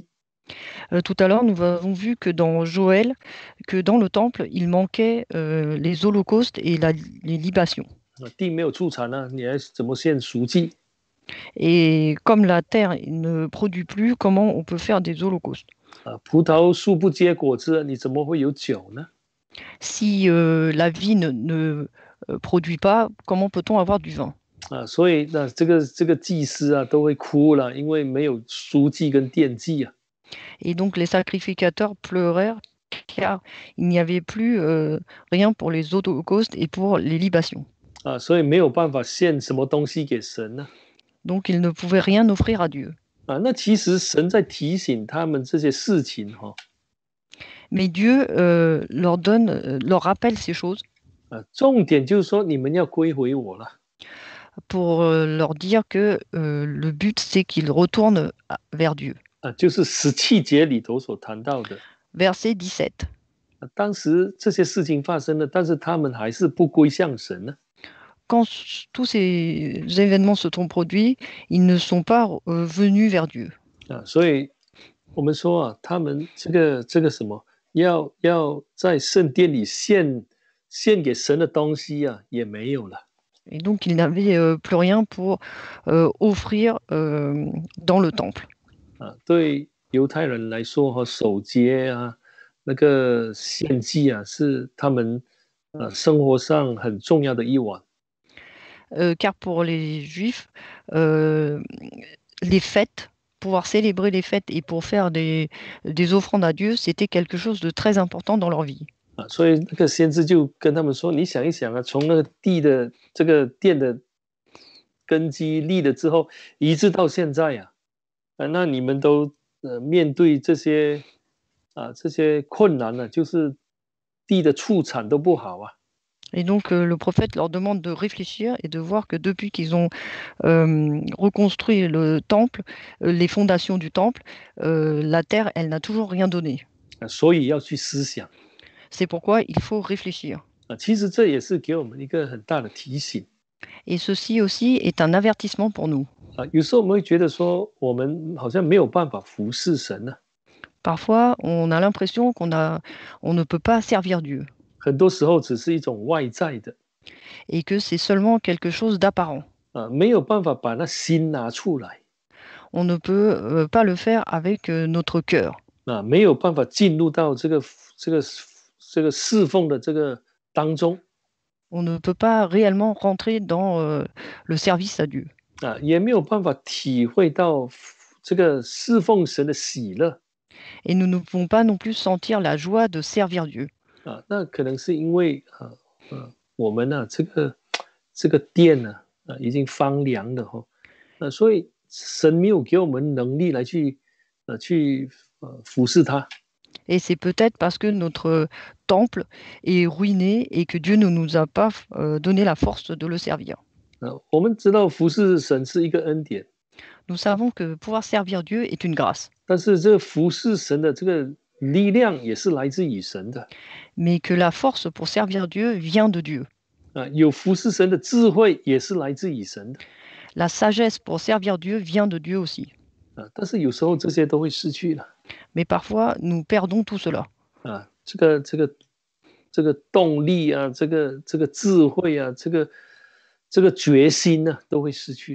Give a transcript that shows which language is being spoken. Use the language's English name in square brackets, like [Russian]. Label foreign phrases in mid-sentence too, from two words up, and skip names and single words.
[French] Tout à l'heure, nous avons vu que dans Joël, que dans le temple, il manquait les holocaustes et les libations. [Chinese] 地没有出产你还怎么献赎祭？ [French] Et comme la terre ne produit plus, comment on peut faire des holocaustes? [Chinese] 葡萄树不结果子，你怎么会有酒呢？ [French] Si la vigne ne produit pas, comment peut-on avoir du vin? [Chinese] 所以这个祭司都会哭了，因为没有赎祭跟奠祭啊。 [French] Et donc les sacrificateurs pleurèrent car il n'y avait plus rien pour les holocaustes et pour les libations. [Chinese] 所以没有办法献什么东西给神呢。 [French] Donc ils ne pouvaient rien offrir à Dieu. [Chinese] 那其实神在提醒他们这些事情 [French] Mais Dieu leur rappelle ces choses [Chinese] 重点就是说你们要归回我了 [French] pour leur dire que le but, c'est qu'ils retournent vers Dieu. [Chinese] 就是17节里头所谈到的。 [French] Verset 17. [Chinese] 当时这些事情发生了，但是他们还是不归向神呢。 [French] Quand tous ces événements se sont produits, ils ne sont pas venus vers Dieu. [Chinese] 所以我们说他们这个什么，要在圣殿里献给神的东西也没有了。 [French] Et donc, ils n'avaient plus rien pour offrir dans le temple. [Chinese] 对犹太人来说守节那个献祭是他们生活上很重要的一环。 [French] Car pour les Juifs, les fêtes, pouvoir célébrer les fêtes et pour faire des offrandes à Dieu, c'était quelque chose de très important dans leur vie. [Chinese] 所以那个先知就跟他们说：“你想一想从那个地的这个殿的根基立了之后，一直到现在那你们都面对这些困难就是地的畜产都不好 [French] Et donc, le prophète leur demande de réfléchir et de voir que depuis qu'ils ont reconstruit le temple, les fondations du temple, la terre, elle n'a toujours rien donné. [Chinese] 所以要去思想。 [French] C'est pourquoi il faut réfléchir. [Chinese] 其实这也是给我们一个很大的提醒。 [French] Et ceci aussi est un avertissement pour nous. [Chinese] 有时候我们会觉得说，我们好像没有办法服侍神呢。 [French] Parfois, on a l'impression on ne peut pas servir Dieu [Chinese] 很多时候只是一种外在的 [French] et que c'est seulement quelque chose d'apparent. [Chinese] 没有办法把那心拿出来 [French] On ne peut pas le faire avec notre cœur. [Chinese] 没有办法进入到这个侍奉的这个当中 [French] On ne peut pas réellement rentrer dans le service à Dieu. [Chinese] 也没有办法体会到这个侍奉神的喜乐 [French] Et nous ne pouvons pas non plus sentir la joie de servir Dieu. [Chinese] 那可能是因为我们这个殿已经荒凉了所以神没有给我们能力来去服侍他 [French] Et c'est peut-être parce que notre temple est ruiné et que Dieu ne nous a pas donné la force de le servir. [Chinese] 我们知道服侍神是一个恩典 [French] Nous savons que pouvoir servir Dieu est une grâce, [Chinese] 但是这个服侍神的这个力量也是来自于神的 [French] mais que la force pour servir Dieu vient de Dieu. [Chinese] 有服侍神的智慧也是来自于神的 [French] La sagesse pour servir Dieu vient de Dieu aussi. [Chinese] 但是有时候这些都会失去了 [French] Mais parfois, nous perdons tout cela. [Chinese] 这个动力这个智慧这个决心都会失去